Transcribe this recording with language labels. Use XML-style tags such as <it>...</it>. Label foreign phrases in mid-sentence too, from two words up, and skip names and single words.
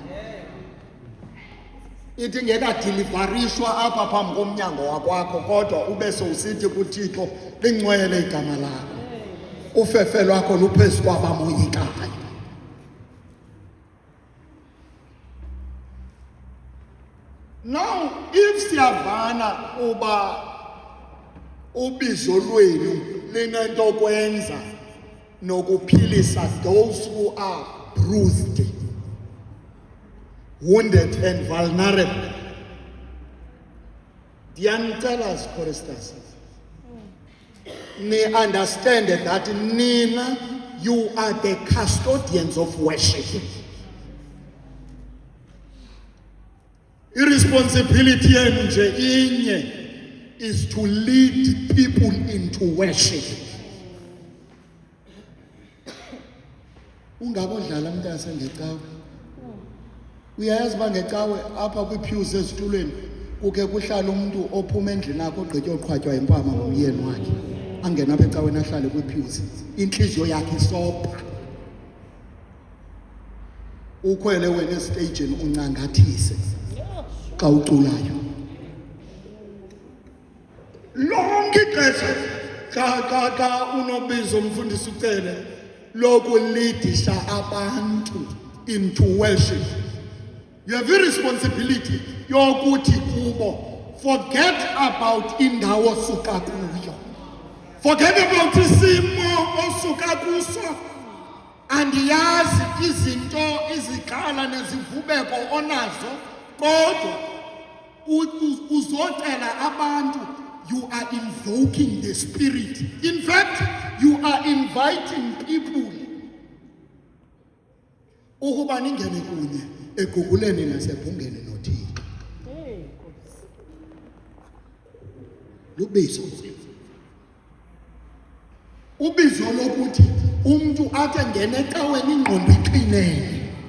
<xh>Ithi ngekadilivarishwa apha phambi komnyango wakwakho kodwa ube sowusithi kuThixo lincwele igama lakho, ufefe lwakho luphezu kwabamoyikayo.</xh> <en>Now if</en> <xh>siyavana uba ubizo lwenu linento kwenza nokuphilisa</xh> <en>those who are bruised, wounded and vulnerable,</en> <xh>ndiyanicela choristers ni</xh> <en>understand that nina you are the custodians of worship. Irresponsibility</en> <xh>yenu nje inye</xh> <en>is to lead people into worship.</en> <xh>Ungabodlala mntase ngecawe. Uyayazi ba ngecawe apha kwipews ezitulweni kuke kuhlala umuntu ophuma endlini yakhe ogqitya oqhwatywa impama ngomyeni wakhe angena apha ecaweni ahlale kwipews inhliziyo yakhe isopha. Ukhwele wena esitageni uncangathise xa uculayo lonke ixesha xa unobizo umfundisi ucele lokulidisha abantu</xh> <en>into worship. You have a responsibility</en> <xh>yokuthi kubo</xh> <en>forget about</en> <xh>indawo osuka kuyo,</xh> <en>forget about</en> <xh>isimo osuka kuso. Andiyazi izinto izikhala nezivubeko onazo kodwa uzocela abantu.</xh> <en>You are invoking the spirit. In fact, you are inviting people</en> <xh>ukuba ningene kunye eguguleni nasebhungeni noThixo. Lubizo. Ubizo lokuthi umuntu athi ngene ecaweni ingqondo iqinene.</xh>